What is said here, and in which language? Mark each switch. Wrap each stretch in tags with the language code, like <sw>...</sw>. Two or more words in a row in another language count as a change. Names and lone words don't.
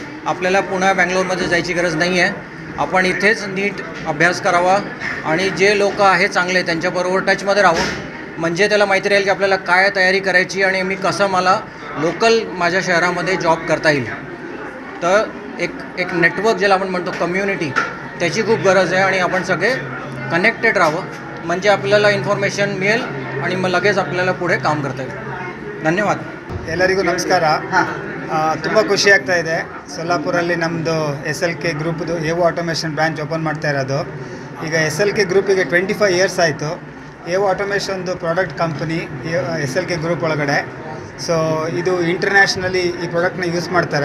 <mr>आपल्याला पुन्हा बँगलोरमध्ये जायची गरज नाही आहे. आपण इथेच नीट अभ्यास करावा आणि जे लोक आहे चांगले त्यांच्याबरोबर टचमध्ये राहून म्हणजे त्याला माहिती राहील की आपल्याला काय तयारी करायची आणि मी कसं मला लोकल माझ्या शहरामध्ये जॉब करता येईल. तर एक नेटवर्क ज्याला आपण म्हणतो कम्युनिटी, त्याची खूप गरज आहे आणि आपण सगळे कनेक्टेड राहावं म्हणजे आपल्याला इन्फॉर्मेशन मिळेल आणि मग लगेच आपल्याला पुढे काम करता येईल. धन्यवाद.</mr> <kn>ಎಲ್ಲರಿಗೂ ನಮಸ್ಕಾರ. ತುಂಬ ಖುಷಿ ಆಗ್ತಾ ಇದೆ. ಸೊಲ್ಲಾಪುರಲ್ಲಿ ನಮ್ಮದು SLK ಗ್ರೂಪ್ದು ಎವೋ ಆಟೋಮೇಷನ್</kn> <en>branch open</en> <kn>ಮಾಡ್ತಾ ಇರೋದು. ಈಗ SLK ಗ್ರೂಪಿಗೆ 25 ಇಯರ್ಸ್ ಆಯಿತು. ಎವೋ ಆಟೋಮೇಷನ್ದು</kn> <en>product company</en> <kn>SLK ಗ್ರೂಪ್ ಒಳಗಡೆ. ಸೊ ಇದು ಇಂಟರ್ನ್ಯಾಷನಲಿ ಈ ಪ್ರಾಡಕ್ಟ್ನ ಯೂಸ್ ಮಾಡ್ತಾರೆ.</kn>